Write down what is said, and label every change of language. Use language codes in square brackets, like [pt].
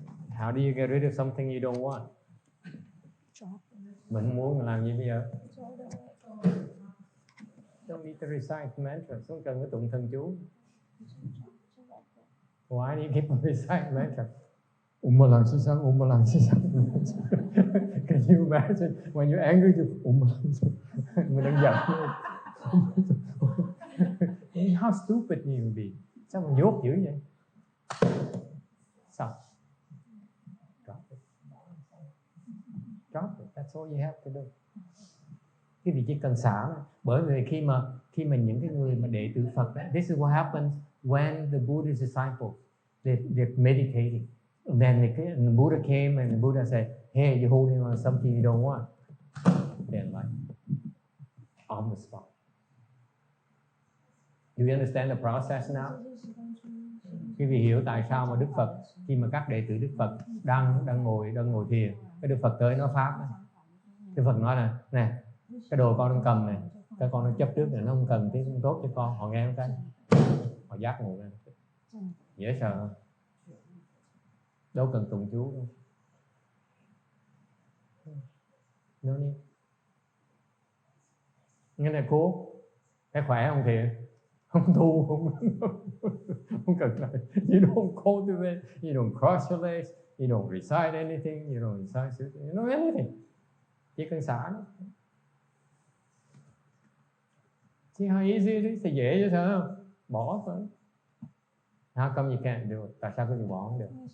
[en] How do you get rid of something you don't want? [vi] Mình muốn làm gì bây giờ? [en] Don't need to recite mantra. [vi] Không cần cái tụng thần chú. [en] Why do you keep on recite mantra? Ummalang sisang. Can you imagine when you're angry to [vi] mình đang giận. [en] How stupid you would be. [vi] Sao mà dốt dữ vậy? Xong. [en] Drop it. That's all you have to do. [vi] Cái gì chỉ cần xả. Bởi vì khi mà những cái người mà đệ tử Phật, [en] this is what happens when the Buddha's disciples they're meditating. And then the Buddha came and the Buddha said, "Hey, you're holding on something you don't want." Then like on the spot. Do you understand the process now? [vi] Quý vị hiểu tại sao mà Đức Phật khi mà các đệ tử Đức Phật đang ngồi thiền, cái Đức Phật tới nói pháp này. Đức Phật nói là nè, cái đồ con đang cầm này, cái con nó chấp trước này, nó không cần tí không tốt cho con. Họ nghe cái họ giác ngộ ra, dễ sợ không? Đâu cần tụng chú đâu. [en] No need. [vi] Nghe này cô, thấy khỏe không Thiện? Không tu, không cần lại. [en] You don't cultivate, you don't cross your legs, you don't recite anything, you don't recite Sutra, you don't anything. [vi] Chỉ cần xả nó. [en] See how easy it is? [vi] Thì dễ chứ sao không? Bỏ thôi. [en] How come you can't do it? [vi] Tại sao có gì bỏ không được?